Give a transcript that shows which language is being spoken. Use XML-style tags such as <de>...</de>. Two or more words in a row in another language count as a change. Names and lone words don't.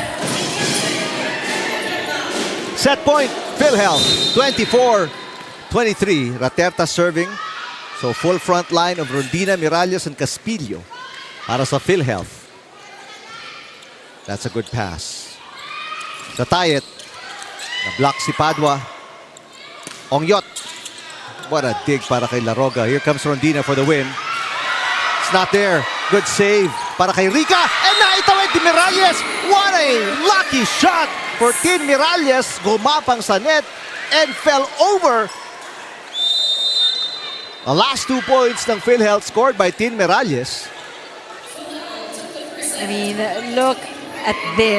<en>Set point, PhilHealth, 24-23. Raterta serving. So full front line of Rondina, Miralles, and Caspillo</en> <tl>para sa</tl> <en>PhilHealth. That's a good pass.</en> <tl>Sa Tayet, na-block si Padua. Ongyot.</tl> <en>What a dig</en> <tl>para kay</tl> <en>Laroga. Here comes Rondina for the win. It's not there. Good save</en> <tl>para kay</tl> <en>Rica.</en> <tl>And naitawid ni Miralles.</tl> <en>What a lucky shot for Tin Miralles.</en> <tl>Gumapang sa</tl> <en>net and fell over. The last 2 points ng PhilHealth scored by Tin Miralles. I mean, look at this.</en>